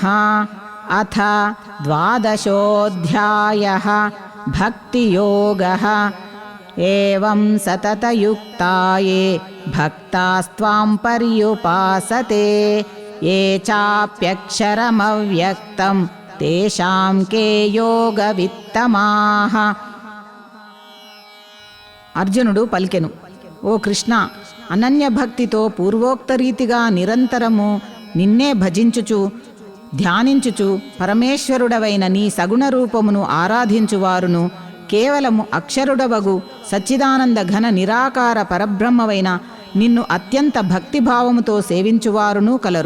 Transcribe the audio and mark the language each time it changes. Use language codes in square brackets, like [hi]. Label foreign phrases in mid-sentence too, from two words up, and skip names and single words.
[sa] अथ द्वादशोऽध्यायः भक्तियोगः। एवं सततयुक्ताये भक्तास्त्वां पर्युपासते ये चाप्यक्षरमव्यक्तं तेषां के योगवित्तमाः। [te] అర్జునుడు పలికెను, ఓ కృష్ణ, అనన్య భక్తితో పూర్వోక్త రీతిగా నిరంతరము నిన్నే భజించుచు ధ్యానించుచు పరమేశ్వరుడవైన నీ సగుణ రూపమును ఆరాధించువారును కేవలము అక్షరుడవగు సచ్చిదానంద ఘన నిరాకార పరబ్రహ్మవైన నిన్ను అత్యంత భక్తిభావముతో సేవించువారును కలరు.